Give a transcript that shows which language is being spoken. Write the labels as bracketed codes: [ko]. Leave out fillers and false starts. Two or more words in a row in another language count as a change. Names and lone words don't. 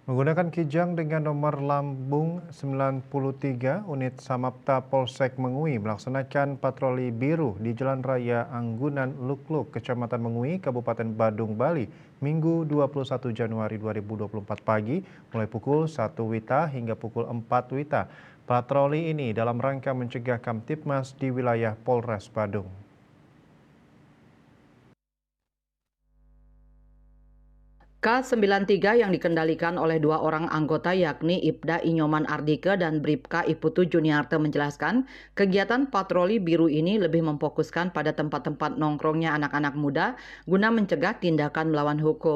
[id] Menggunakan kijang dengan nomor lambung 93, unit Samapta Polsek Mengui melaksanakan patroli biru di Jalan Raya Anggunan Lukluk, Kecamatan Mengui, Kabupaten Badung, Bali, Minggu 21 Januari 2024 pagi, mulai pukul 1 WITA hingga pukul 4 WITA. Patroli ini dalam rangka mencegah Kamtibmas di wilayah Polres Badung. K93 yang dikendalikan oleh dua orang anggota yakni Ibda Inyoman Ardike dan Bribka Iputu Juniarte menjelaskan, kegiatan patroli biru ini lebih memfokuskan pada tempat-tempat nongkrongnya anak-anak muda guna mencegah tindakan melawan hukum.